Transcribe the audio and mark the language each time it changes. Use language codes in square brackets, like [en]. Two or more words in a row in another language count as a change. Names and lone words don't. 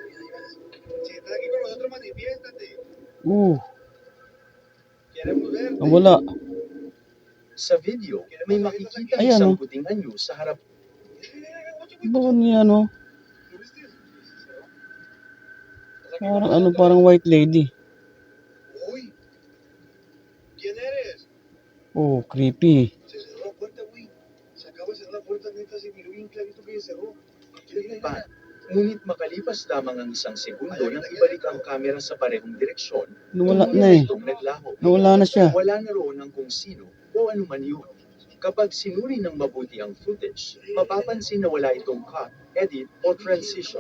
[tl] Wala. Sa video, may makikita Ayan, isang oh. puting anyo sa harap. Bakit niya Parang [en] white lady. [tl] Uy, [es] ¿quién eres? [en] Oh, creepy. [es] Se cerró la puerta, güey. Se acaba de cerrar la puerta, neta, se miró bien clarito que se cerró. [tl] Pa. Ngunit makalipas lamang ang isang segundo nang ibalik ang kamera sa parehong direksyon, Nawala tuluyan na na eh. itong naglaho. Nawala na siya. Wala na roon ang kung sino o anuman yun. Kapag sinuri ng mabuti ang footage, mapapansin na wala itong [en] cut, edit, [tl] o transition.